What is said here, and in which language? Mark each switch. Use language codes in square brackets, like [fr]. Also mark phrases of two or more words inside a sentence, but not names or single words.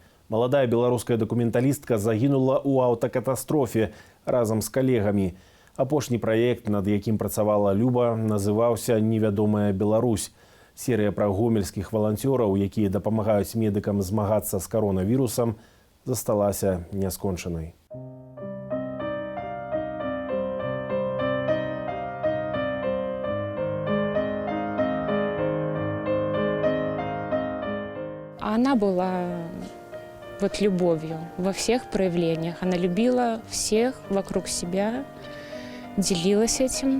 [be] Маладая беларуская дакументалістка загінула ў аўтакатастрофе разам з калегамі. Апошні праект, над якім працавала Люба, называўся «Невядомая Беларусь». Серыя пра гомельскіх валанцёраў, якія дапамагаюць медыкам змагацца з каронавірусам, засталася няскончанай. [ru] Она была любовью во всех проявлениях. Она любила всех вокруг себя, делилась этим.